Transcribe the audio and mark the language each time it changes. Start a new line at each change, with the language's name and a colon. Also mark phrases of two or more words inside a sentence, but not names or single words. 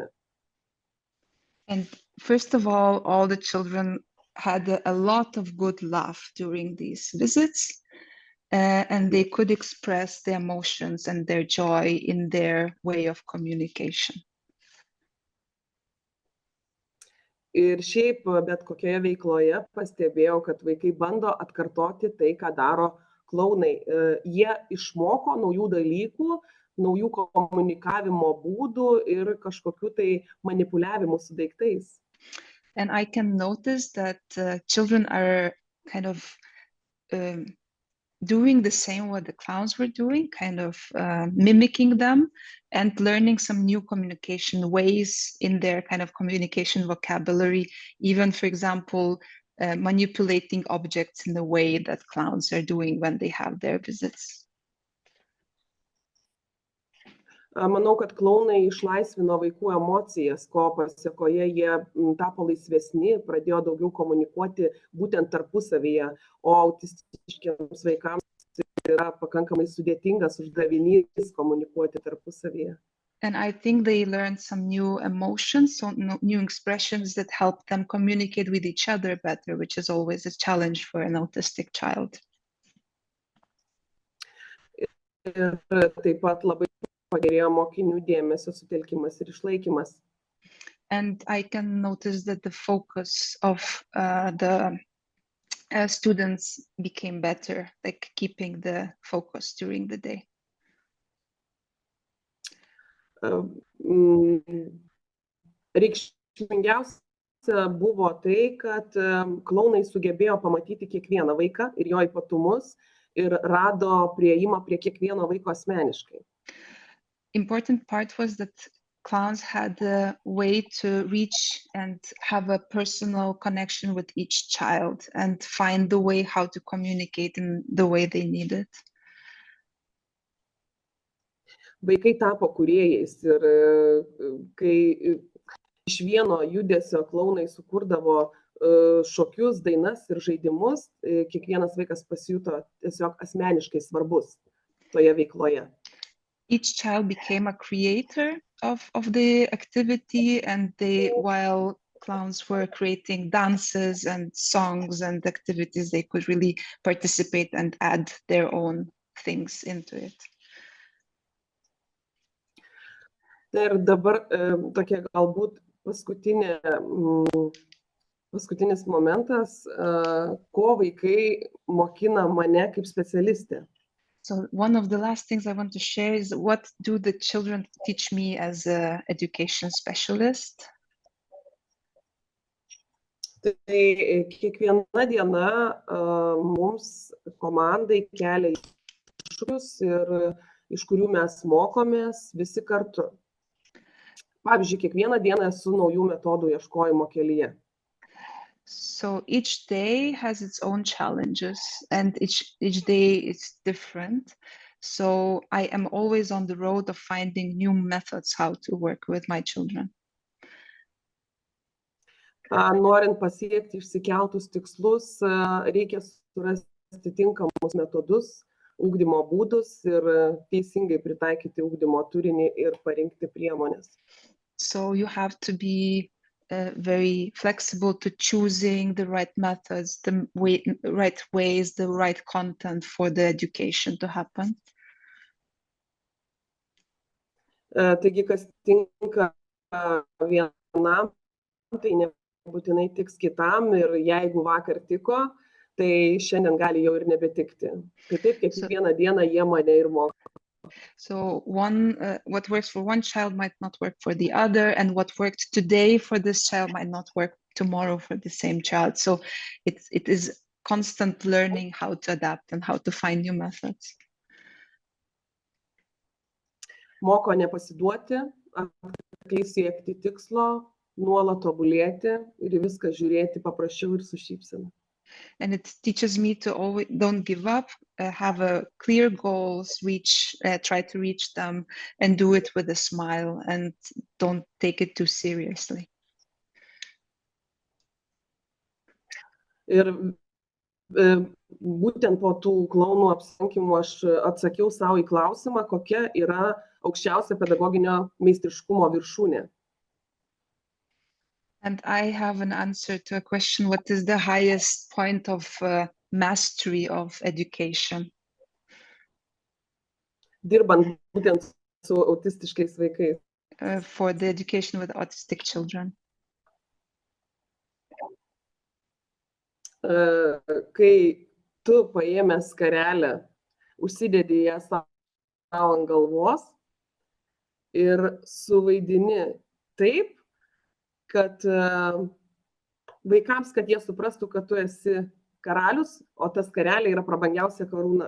English: And first of all the children had a lot of good laugh during these visits, and they could express their emotions and their joy in their way of communication.
Lithuanian: Ir šiaip bet kokioje veikloje pastebėjau, kad vaikai bando atkartoti tai, ką daro klounai. Jie išmoko naujų dalykų, naujų komunikavimo būdų ir kažkokių tai manipuliavimų su daiktais.
English: And I can notice that children are kind of doing the same what the clowns were doing, kind of mimicking them and learning some new communication ways in their kind of communication vocabulary, even, for example, manipulating objects in the way that clowns are doing when they have their visits.
Lithuanian: Manau, kad klounai išlaisvino vaikų emocijas, ko pasekoje jie tapo laisvesni, pradėjo daugiau komunikuoti būtent tarpusavyje, o autistiškiams vaikams yra pakankamai sudėtingas uždavinys komunikuoti tarpusavyje.
English: And I think they learned some new emotions, so new expressions that help them communicate with each other better, which is always a challenge for an autistic child.
Lithuanian: Ir taip pat labai pagerėjo mokinių dėmesio sutelkimas ir išlaikymas.
English: And I can notice that the focus of the students became better, like keeping the focus during the day.
Lithuanian: Reikšmingiausia buvo tai, kad klounai sugebėjo pamatyti kiekvieną vaiką ir jo ypatumus ir rado priėjimą prie kiekvieno vaiko asmeniškai.
English: Important part was that clowns had a way to reach and have a personal connection with each child and find the way how to communicate in the way they needed.
Lithuanian: Vaikai tapo kūrėjais ir kai iš vieno judesio klounai sukurdavo šokius, dainas ir žaidimus, kiekvienas vaikas pasijuto tiesiog asmeniškai svarbus toje veikloje.
English: Each child became a creator of the activity, and while clowns were creating dances and songs and activities, they could really participate and add their own things into it.
Lithuanian: Ir dabar tokia galbūt paskutinis momentas, ko vaikai mokina mane kaip specialistė.
English: So one of the last things I want to share is what do the children teach me as an education specialist?
Lithuanian: Tai kiekviena diena mums komandai kelia iššūkius ir iš kurių mes mokomės visi kartu. Pavyzdžiui, kiekvieną dieną esu naujų metodų ieškojimo kelyje.
English: So each day has its own challenges and each day is different. So I am always on the road of finding new methods how to work with my children.
Lithuanian: Norint pasiekti išsikeltus tikslus, reikia surasti tinkamus metodus, ugdymo būdus ir teisingai pritaikyti ugdymo turinį ir parinkti priemonės.
English: So you have to be very flexible to choosing the right methods, the right ways, the right content for the education to happen.
Lithuanian: Taigi, kas tinka vienam, tai nebūtinai tiks kitam ir jeigu vakar tiko, tai šiandien gali jau ir nebetikti. Tai taip, kiekvieną dieną jie mane ir moko.
English: So what works for one child might not work for the other, and what worked today for this child might not work tomorrow for the same child. So it is constant learning how to adapt and how to find new methods.
Lithuanian: Moko nepasiduoti, atkakliai siekti tikslo, nuolat tobulėti ir viską žiūrėti paprasčiau ir su šypsena.
English: And it teaches me to always don't give up, have a clear goals, try to reach them and do it with a smile and don't take it too seriously.
Lithuanian: Ir būtent po tų klounų apsilankymų aš atsakiau savo į klausimą, kokia yra aukščiausia pedagoginio meistriškumo viršūnė.
English: And I have an answer to a question, what is the highest point of mastery of education?
Lithuanian: Dirbant būtent su autistiškais vaikais.
English: For the education with autistic children.
Lithuanian: kai tu paėmęs skarelę, užsidedi ją savo ant galvos ir suvaidini taip, kad vaikams, kad jie suprastų, kad tu esi karalius, o ta skarelė yra prabangiausia karūna.